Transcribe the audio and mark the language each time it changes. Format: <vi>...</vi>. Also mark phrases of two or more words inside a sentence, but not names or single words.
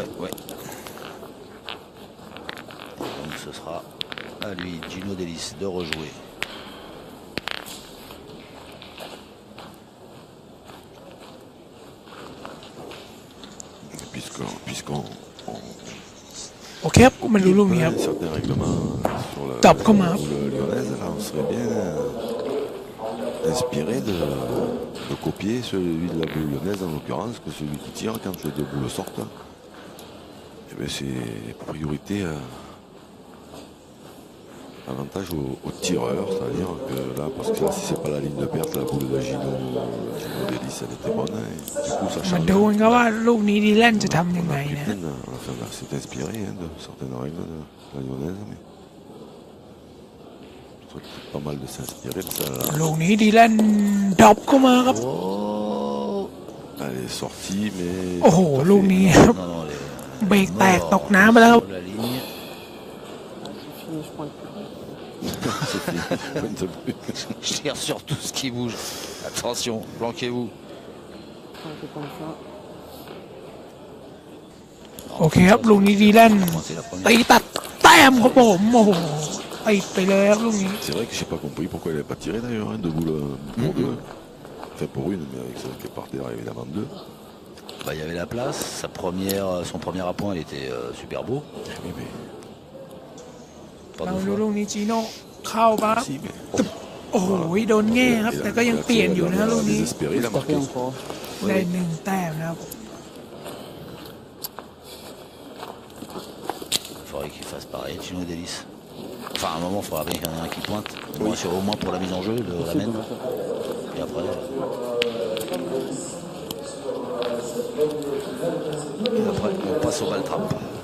<fr>Donc ce sera à lui, Gino Delis, de rejouer. Puisqu'on</fr> <th>โอเคครับมันรู้ลูกนี้ครับ</th> <fr>certains règlements sur Top, comment? le lyonnaise, là, on serait bien inspiré de copier celui de la boule lyonnaise, en l'occurrence, que celui qui tire quand les deux boules sortent. Et bien c'est priorité avantage aux tireurs, c'est-à-dire que là, parce que là, si c'est pas la ligne de perte, la boule de Gino Delis, elle était bonne, et du coup ça</fr> <th>มา</th> <fr>change.</fr> <th>ดูกันครับว่าลูกนี้ดีแลนจะทำยังไงนะ</th> <fr>Enfin, là, c'est inspiré de certaines règles de la lyonnaise, mais je trouve qu'il y a pas mal de s'inspirer de ça. Là.</fr> <th>ลูกนี้ดีแลนดรอปเข้ามาครับ</th> <fr>Oh, elle est sortie, mais.</fr> <th>โอ้โห ลูกนี้ครับ</th> <fr>Non, non, elle est</fr> <th>เบรกแตกตกน้ำไปแล้วครับ</th> <fr>sur la ligne. C'est fini, je prends le plus. C'est fini, je pointe plus. Je tire sur tout ce qui bouge. Attention, planquez-vous. Un peu comme ça.</fr> <th>โอเคครับ ลูกนี้ดีแลน</th> <fr>C'est la première.</fr> <th>ตีตัดแต้มครับผมโอ้โหติดไปเลยครับลูกนี้</th> <fr>C'est vrai que j'ai pas compris pourquoi elle n'avait pas tiré d'ailleurs, hein, deux boules pour deux. Enfin pour une, mais avec celle qui est par terre, évidemment deux. Bah, il y avait la place. Son premier appoint, il était super beau. Oui, mais Pas</fr> <th>เรา</th> <fr>deux</fr> <th>ดู</th> <fr>fois.</fr> <th>ลูกนี้จีโน่เข้ามาครับ</th> <fr>si, mais.</fr> <th>โอ้โหโดนแง่ครับ แต่ก็ยังเปลี่ยนอยู่นะลูกนี้</th> <fr>Désespéré, il a marqué. Tapé encore.</fr> <th>ได้หนึ่งแต้มนะครับ</th> <fr>Il faudrait qu'il fasse pareil, Gino Delis. Enfin, à un moment, il faudra bien qu'il y en ait un qui pointe. Au moins pour la mise en jeu de la mène. Et après. Et après, on passe au ball trap.</fr>